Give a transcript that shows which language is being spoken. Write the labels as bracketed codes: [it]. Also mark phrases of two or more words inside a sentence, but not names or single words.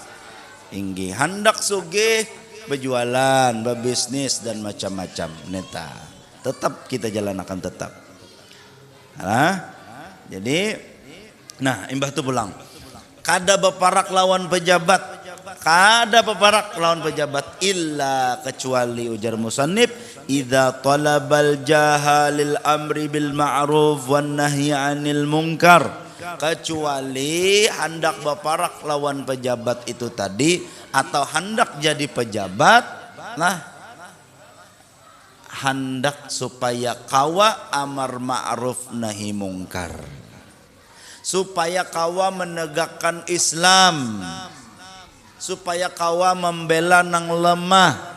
[bjn] Inggi hendak sugih, berjualan, berbisnis dan macam-macam. Neta, tetap kita jalankan tetap. Jadi, nah imbah tu pulang. Kada beparak lawan pejabat, illa kecuali ujar musannif, [ar] إذا طلب الجاه للأمر بالمعروف والنهي عن المنكر. [bjn] Kecuali hendak beparak lawan pejabat itu tadi, atau hendak jadi pejabat, nah hendak supaya kawa amar ma'ruf nahi mungkar, supaya kawa menegakkan Islam, supaya kawa membela nang lemah.